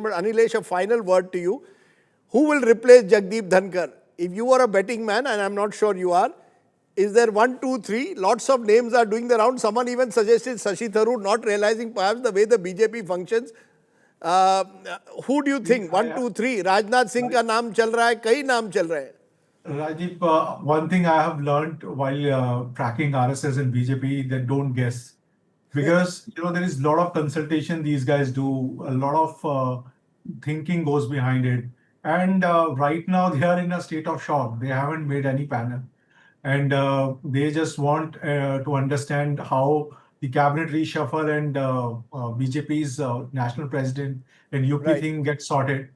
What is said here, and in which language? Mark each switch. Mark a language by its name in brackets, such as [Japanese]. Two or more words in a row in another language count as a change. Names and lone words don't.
[English] But Anilesh, a final word to you. Who will replace Jagdeep Dhankhar? If you are a betting man, and I'm not sure you are, is there 1, 2, 3? Lots of names are doing the round. Someone even suggested Shashi Tharoor, not realizing perhaps the way the BJP functions. Who do you think? 1, 2, 3. [Hindi] Rajnath Singh ka naam chal raha hai, kai naam chal rahe hai. [English] Rajiv, one thing I have learned while tracking RSS and BJP, that don't guess. Because there is a lot of consultation these guys do, a lot of thinking goes behind it. And right now they are in a state of shock. They haven't made any panel. And they just want to understand how the cabinet reshuffle and BJP's national president and UP thing gets sorted.